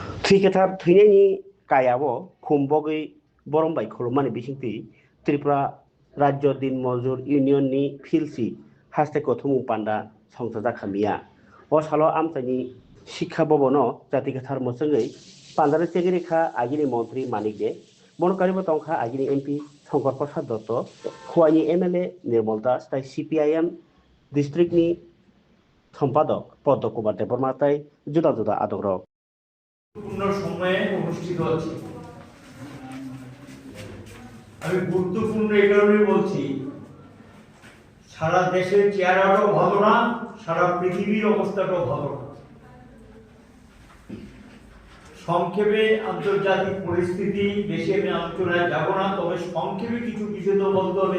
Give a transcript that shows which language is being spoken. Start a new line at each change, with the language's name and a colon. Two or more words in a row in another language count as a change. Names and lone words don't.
Kok Borok: थैखेथार थैनायनि कायाबो खुम्बगै बरमबाय खुलुममानि बिसिंथि त्रिपुरा राज्य दिन मजदुर इउनियननि फिलसि हास्तेको थुमु पान्डा संसद जाखामिया अ सालो आमचाइनि शिक्षा भवनो जातिगेथार मोसंगै पान्डार चेगिरिखा आगिनि मन्त्री मानिक दे बनकारिबो तंखा आगिनि एमपि शंकर प्रसाद दत्त खुवाइनि एमएलए निर्मल दास ताई सीपीआईएम डिस्ट्रिक्टनि सम्पादक पद्म कुमार देबरमाताय जुदा जुदा आदक रक
Bangla: গুরুত্বপূর্ণ সময়ে অনুষ্ঠিত হচ্ছে। আমি গুরুত্বপূর্ণ এই কারণে বলছি, সারা দেশের চেহারাটাও ভালো না, সারা পৃথিবীর অবস্থাটাও ভালো না। সংক্ষেপে আন্তর্জাতিক পরিস্থিতি, বেশি আমি আলোচনায় যাব না, তবে সংক্ষেপে কিছু কিছু তো বলতে হবে।